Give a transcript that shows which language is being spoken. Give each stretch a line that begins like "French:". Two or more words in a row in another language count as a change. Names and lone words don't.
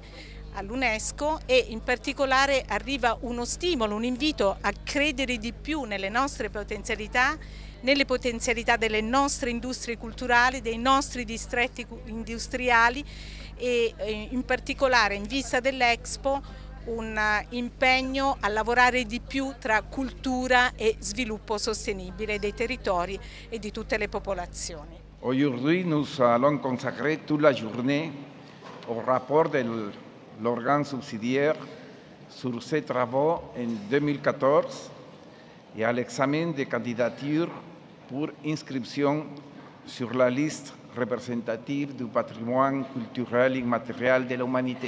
Italian: all'UNESCO, e in particolare arriva uno stimolo, un invito a credere di più nelle nostre potenzialità, nelle potenzialità delle nostre industrie culturali, dei nostri distretti industriali e in particolare in vista dell'Expo un impegno a lavorare di più tra cultura e sviluppo sostenibile dei territori e di tutte le popolazioni.
French: Aujourd'hui, nous allons consacrer toute la journée au rapport de l'organe subsidiaire sur ses travaux en 2014 et à l'examen des candidatures pour inscription sur la liste représentative du patrimoine culturel immatériel de l'humanité.